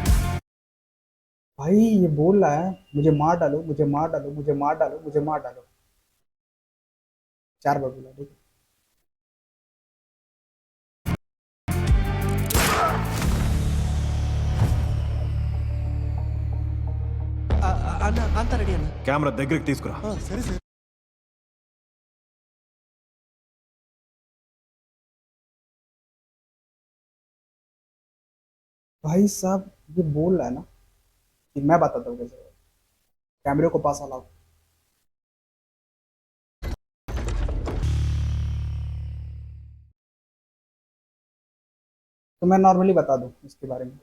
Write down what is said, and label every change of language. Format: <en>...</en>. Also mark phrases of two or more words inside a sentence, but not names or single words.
<hi>भाई ये बोल रहा है मुझे मार डालो, मुझे मार डालो, मुझे मार डालो, मुझे मार डालो। 4 बार बोला, ठीक है।</hi> <te>అన్న అంత రెడీ అన్న కెమెరా దగ్గరికి తీసుకురా సరే సార్</te> <hi>भाई साहब ये बोल रहा है ना कि मैं बताता हूँ कैसे होगा। कैमरे को पास लाओ। तो मैं नॉर्मली बता दूं इसके बारे में।</hi>